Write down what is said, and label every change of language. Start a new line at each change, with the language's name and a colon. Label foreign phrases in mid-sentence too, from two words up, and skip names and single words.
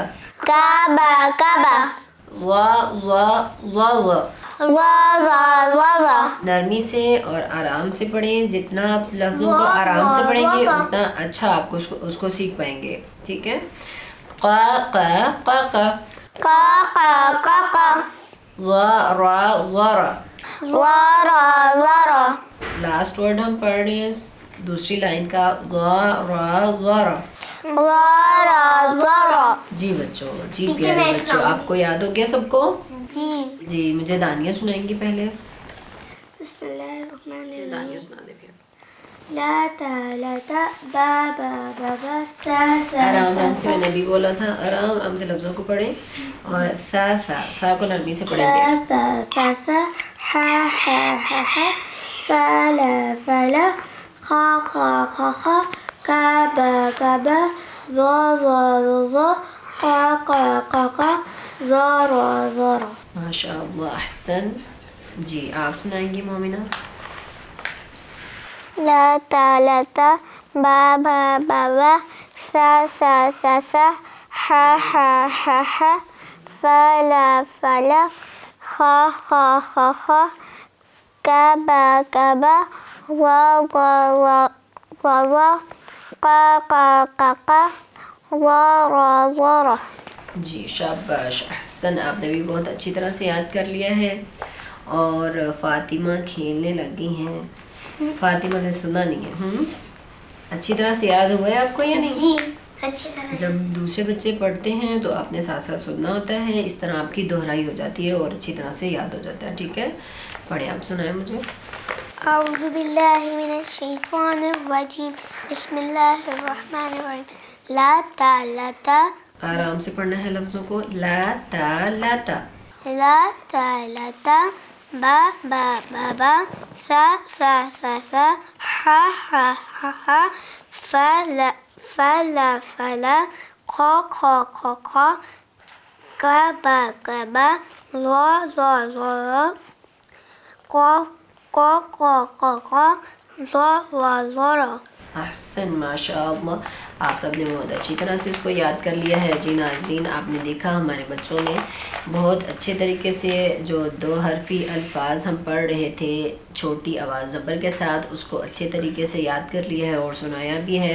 Arabic: کعبہ کعبہ وا وا وا وا.
Urdu: نرمی سے اور آرام سے پڑھیں. جتنا آپ لفظوں کو آرام سے پڑھیں گے اتنا اچھا آپ کو اس کو سیکھ پائیں گے. ٹھیک ہے.
Arabic: قا قا قا قا قا قا قا قا وا را وا را. ورا ورا
English: last word
Urdu: ہم پڑھ رہے ہیں دوسری لائن کا
Arabic: وا را وا را. ورا ورا.
Urdu: جی بچوں، جی پیارے بچوں، آپ کو یاد ہو گیا سب کو؟ جی. جی مجھے دانیہ سنائیں گی پہلے.
Arabic: بسم اللہ الرحمن الرحیم.
Urdu: دانیہ سنا دے پھر.
Arabic: لا تا لا تا با با با با سا سا
Urdu: آرام آرام سے میں نے بھی بولا تھا، آرام آرام سے لفظوں کو پڑھیں اور
Arabic: سا سا سا
Urdu: کو نرمی سے پڑھیں گے.
Arabic: سا سا سا ہا ہا ہا ہا فلا فلا خا خا خا خا کعبہ کعبہ ذا ذا ذا قا قا قا قا زارا زارا.
Urdu: ماشاء اللہ، احسن. جی آپ سنائیں گی مومنہ.
Arabic: لا تا لا تا با با با با سا سا سا سا ہا ہا ہا ہا فلا فلا خا خا خا خا کعبہ کعبہ وا وا وا وا وا قا قا قا قا زارا زارا.
Urdu: جی شاباش، احسن. آپ نے بھی بہت اچھی طرح سے یاد کر لیا ہے. اور فاطمہ کھیلنے لگی ہیں. فاطمہ نے سنا نہیں ہے. اچھی طرح سے یاد ہوا ہے آپ کو یا نہیں؟ جی اچھی طرح. جب دوسرے بچے پڑھتے ہیں تو آپ نے ساتھ ساتھ سننا ہوتا ہے. اس طرح آپ کی دہرائی ہو جاتی ہے اور اچھی طرح سے یاد ہو جاتا ہے. ٹھیک ہے، پڑھیں آپ سنائیں مجھے.
Arabic: اعوذ باللہ من الشیطان الرجیم بسم اللہ الرحمن الرحیم. لا تا لا تا
Urdu: آرام سے پڑھنا ہے لفظوں کو.
Arabic: لا تا لا تا لا تا لا تا با با با با سا سا سا سا ہا ہا ہا ہا فلا فلا فلا خا خا خا خا کعبہ کعبہ ذا ذا ذا قا قا قا قا قا زارا زارا.
Urdu: احسن، ماشاء اللہ. آپ سب نے بہت اچھی طرح سے اس کو یاد کر لیا ہے. جی ناظرین، آپ نے دیکھا ہمارے بچوں نے بہت اچھے طریقے سے جو دو حرفی الفاظ ہم پڑھ رہے تھے چھوٹی آواز زبر کے ساتھ، اس کو اچھے طریقے سے یاد کر لیا ہے اور سنایا بھی ہے.